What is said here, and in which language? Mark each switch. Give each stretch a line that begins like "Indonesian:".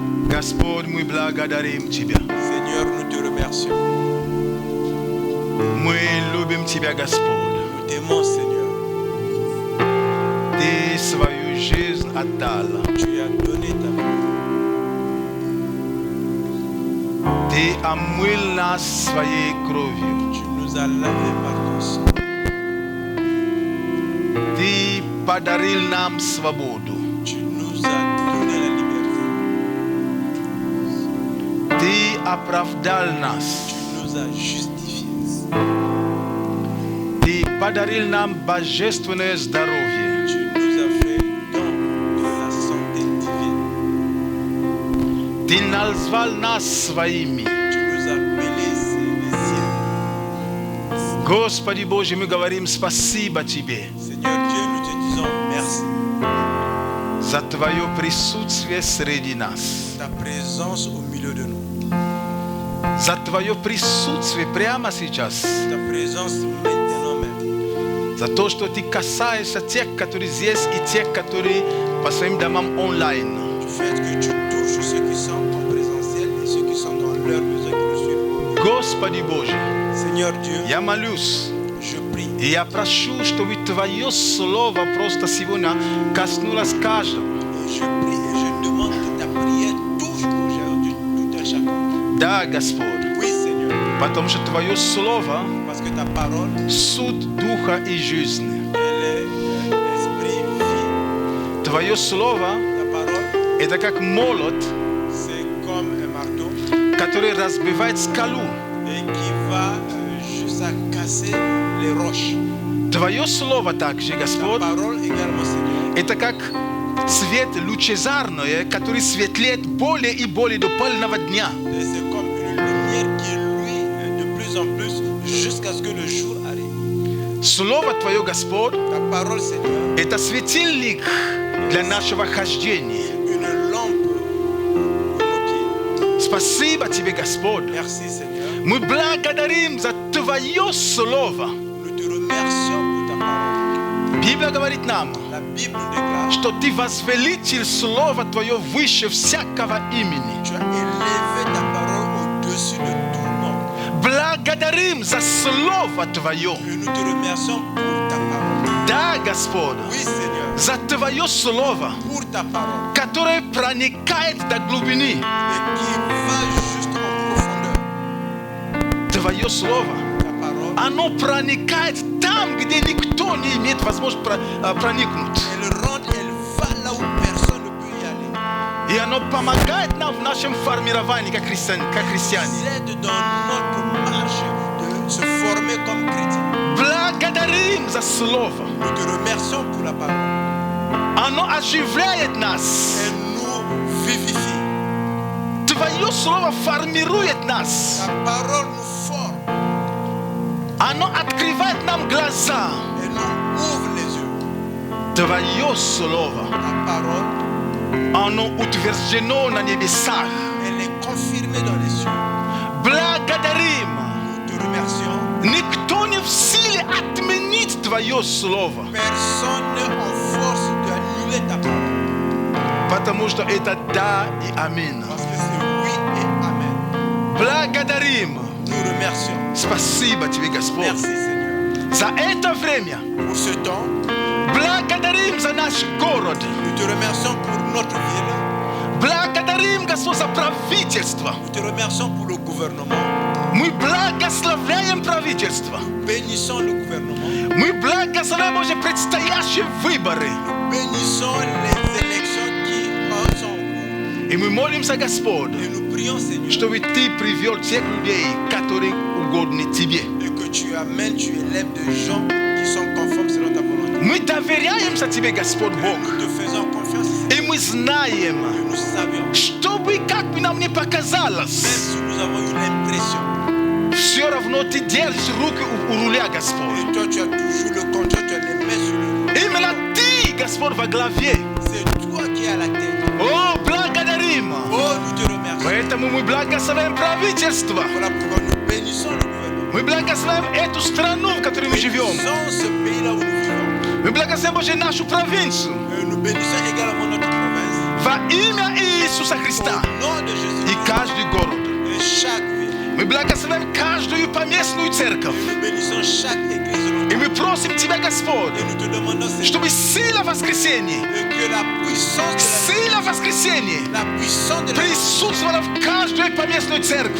Russian: Господь, мы благодарим Тебя.
French: Seigneur, nous te remercions.
Russian: Мы любим Тебя, Господь.
French: Nous t'aimons, Seigneur.
Russian: Ты свою жизнь отдал.
French: Tu as donné ta vie.
Russian: Ты омыл нас своей кровью.
French: Tu nous as lavés par ton sang.
Russian: Ты подарил нам свободу.
French: Tu nous as donné la liberté.
Russian: Ты оправдал нас.
French: Tu nous as justifiés.
Russian: Ты подарил нам божественное здоровье.
French: Tu nous as fait don de la santé divine.
Russian: Ты назвал нас своими.
French: Tu nous as appelés les siens.
Russian: Господи Боже, мы говорим спасибо Тебе
French: Seigneur Dieu, nous te disons merci
Russian: за Твое присутствие среди нас.
French: pour ta présence au milieu de nous.
Russian: За Твое присутствие прямо сейчас.
French: Ta présence maintenant même.
Russian: За то, что Ты касаешься тех, которые здесь, и тех, которые по своим домам онлайн.
French: Du fait que tu touches ceux qui sont en présentiel et ceux qui sont dans leurs besoins qui nous suivent.
Russian: Господи Боже,
French: Seigneur Dieu,
Russian: я молюсь,
French: je prie
Russian: и я прошу, чтобы Твое Слово просто сегодня коснулось каждого.
French: et je prie et je demande que ta prière touche aujourd'hui tout un chacun.
Russian: Да, Господь,
French: Oui, Seigneur,
Russian: потому что Твое Слово
French: parce que ta parole,
Russian: суд духа и жизни.
French: elle est esprit, vie.
Russian: Твое Слово
French: Ta parole,
Russian: это как молот,
French: c'est comme un marteau
Russian: который разбивает скалу.
French: et qui va jusqu'à casser les roches.
Russian: Твое Слово также,
French: Ta
Russian: Господь,
French: parole également, Seigneur,
Russian: это как свет лучезарное, который светлеет более и более до полного дня.
French: et c'est comme une lumière qui luit de plus en plus jusqu'à ce que le jour arrive.
Russian: Слово Твое, Господь,
French: Ta parole, Seigneur,
Russian: это светильник для нашего хождения.
French: une lampe pour nos pieds.
Russian: Спасибо Тебе, Господь.
French: Merci, Seigneur.
Russian: Мы благодарим за Твое Слово.
French: Nous te remercions pour ta parole.
Russian: Библия говорит нам,
French: La Bible déclare
Russian: что Ты возвеличил Слово Твое выше всякого имени.
French: tu as élevé ta parole au-dessus de tout nom.
Russian: Благодарим за Слово Твое.
French: Et nous te remercions pour ta parole.
Russian: Да, Господь,
French: Oui, Seigneur,
Russian: за Твое Слово,
French: pour ta parole
Russian: которое проникает до глубины.
French: et qui va juste en profondeur.
Russian: Твое Слово,
French: Ta parole,
Russian: оно проникает там, где никто не имеет возможности проникнуть.
French: elle rentre, elle va là où personne ne peut y aller.
Russian: И оно помогает нам в нашем формировании как христиане.
French: Elle aide dans notre marche de se former comme chrétien.
Russian: Благодарим за Слово.
French: Nous te remercions pour la parole.
Russian: Оно оживляет нас.
French: Elle nous vivifie.
Russian: Твое Слово формирует нас.
French: Ta parole nous forme.
Russian: Оно открывает нам глаза.
French: Elle nous ouvre les yeux.
Russian: Твое Слово,
French: Ta parole,
Russian: оно утверждено на небесах.
French: elle est confirmée dans les cieux.
Russian: Благодарим.
French: Nous te remercions.
Russian: Никто не в силе отменить Твое Слово,
French: Personne n'est en force d'annuler ta parole.
Russian: потому что это да и аминь.
French: Parce que c'est oui et amen.
Russian: Благодарим.
French: Nous remercions.
Russian: Спасибо тебе, Господь.
French: Merci Seigneur.
Russian: За это время
French: Pour ce temps,
Russian: благодарим за наш город.
French: nous te remercions pour notre ville.
Russian: Благодарим, Господь, за правительство.
French: Nous te remercions pour le gouvernement.
Russian: Мы благословляем правительство.
French: Bénissons le gouvernement.
Russian: Мы благословляем, Боже, предстоящие выборы.
French: Bénissons les élections qui sont en cours.
Russian: И мы молимся, Господь,
French: Et nous prions Seigneur
Russian: чтобы Ты привел тех людей, которые угодны Тебе.
French: et que tu amènes, tu élèves des gens qui sont conformes selon ta volonté.
Russian: Мы доверяемся Тебе, Господь Бог.
French: Nous te faisons confiance
Russian: И мы знаем,
French: et nous savions.
Russian: чтобы как бы нам не
French: Même
Russian: показалось,
French: si nous avons eu l'impression,
Russian: все равно Ты держишь руки у руля, Господь.
French: et toi tu as toujours le contrôle, tu as les mains sur le.
Russian: Именно Ты, Господь, во главе.
French: C'est toi qui es à la tête.
Russian: О, благодарим.
French: Oh, nous te remercions.
Russian: Поэтому мы благословляем правительство.
French: Voilà pourquoi nous bénissons le gouvernement.
Russian: Мы благословляем эту страну, в которой мы живем.
French: Bénissons ce pays-là où nous vivons.
Russian: Мы благословляем, Боже, нашу провинцию.
French: Et nous bénissons également notre province.
Russian: Во имя Иисуса Христа.
French: Au nom de Jésus.
Russian: И каждый город.
French: Et chaque ville.
Russian: Мы благословляем каждую поместную церковь.
French: Et nous bénissons chaque église
Russian: И
French: locale.
Russian: мы просим Тебя, Господь,
French: Et nous te demandons, Seigneur,
Russian: чтобы сила воскресения,
French: et que la puissance
Russian: сила воскресения
French: de la puissance de la
Russian: присутствовала в каждой поместной церкви.